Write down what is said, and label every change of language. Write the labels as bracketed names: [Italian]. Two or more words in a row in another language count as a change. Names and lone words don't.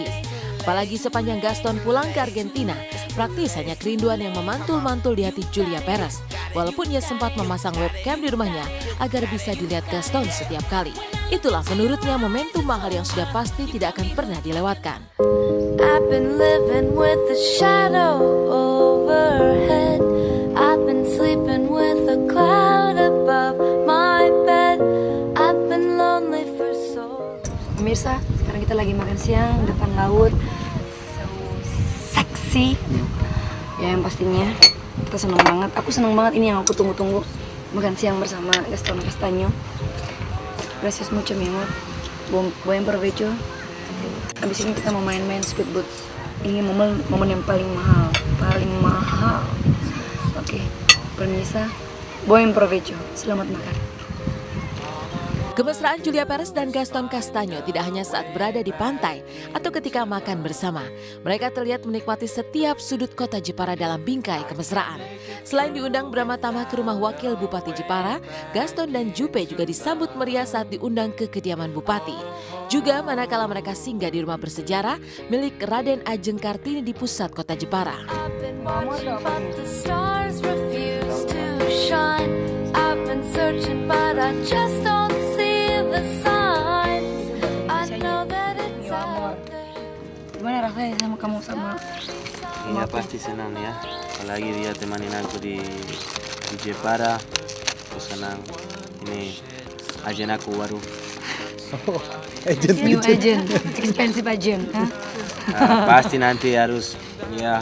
[Indonesian] Apalagi sepanjang Gaston pulang ke Argentina, praktis hanya kerinduan yang memantul-mantul di hati Julia Perez. Walaupun ia sempat memasang webcam di rumahnya agar bisa dilihat Gaston setiap kali. Itulah menurutnya momentum mahal yang sudah pasti tidak akan pernah dilewatkan. [English] I've been living with the shadow overhead. I've been sleeping with a cloud above my bed. I've been lonely [Indonesian] siang depan laut, so seksi. Ya yang pastinya kita senang banget. Aku senang banget, ini yang aku tunggu-tunggu, makan siang bersama Gaston Castaño. [Spanish] Gracias mucho mi amor. Buen provecho. [Indonesian] Abis ini kita mau main-main speedboat. Ini momen yang paling mahal. Oke, permisa. [Spanish] Buen provecho. [Indonesian] Selamat makan. Kemesraan Julia Perez dan Gaston Castaño tidak hanya saat berada di pantai atau ketika makan bersama. Mereka terlihat menikmati setiap sudut kota Jepara dalam bingkai kemesraan. Selain diundang beramah-tamah ke rumah wakil Bupati Jepara, Gaston dan Jupe juga disambut meriah saat diundang ke kediaman Bupati. Juga manakala mereka singgah di rumah bersejarah milik Raden Ajeng Kartini di pusat kota Jepara. [English] I've been watching but the stars refuse to shine. I've been searching but I just don't see the signs. I know that it's out there. [Indonesian] Gimana rasanya sama kamu sama? Iya pasti senang ya, apalagi dia temanin aku di Jepara, aku senang. Ini agen aku baru. [English] New agent, expensive agent. [Indonesian] Pasti nanti harus ya